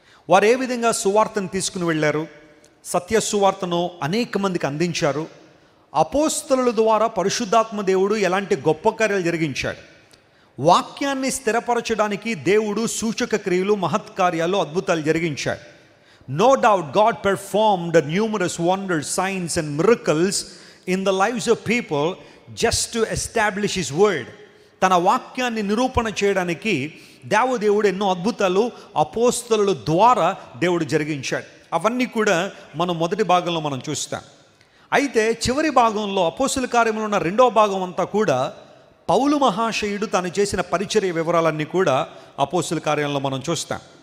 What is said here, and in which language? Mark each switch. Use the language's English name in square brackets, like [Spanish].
[Telugu] వారు ఏ విధంగా సువార్తను తీసుకుని వెళ్ళారు, సత్య సువార్తను అనేక మందికి అందించారు, అపోస్తలుల ద్వారా పరిశుద్ధాత్మ దేవుడు ఎలాంటి గొప్ప కార్యాలు జరిగించాడు, వాక్యాన్ని స్థిరపరచడానికి దేవుడు సూచక క్రియలు, మహత్కార్యాలు, అద్భుతాలు జరిగించాడు. [English] No doubt God performed numerous wonders, signs and miracles in the lives of people just to establish His word. [Telugu] తన వాక్యాన్ని నిరూపణ చేయడానికి దేవుడు ఎన్నో అద్భుతాలు అపోస్తలుల ద్వారా దేవుడు జరిగించాడు. అవన్నీ కూడా మనం మొదటి భాగంలో మనం చూస్తాం. అయితే చివరి భాగంలో అపోస్తలుల కార్యములో ఉన్న 2వ భాగం అంతా కూడా పౌలు మహాశయుడు తను చేసిన పరిచర్య వివరాలన్నీ కూడా అపోస్తలుల కార్యంలో మనం చూస్తాం.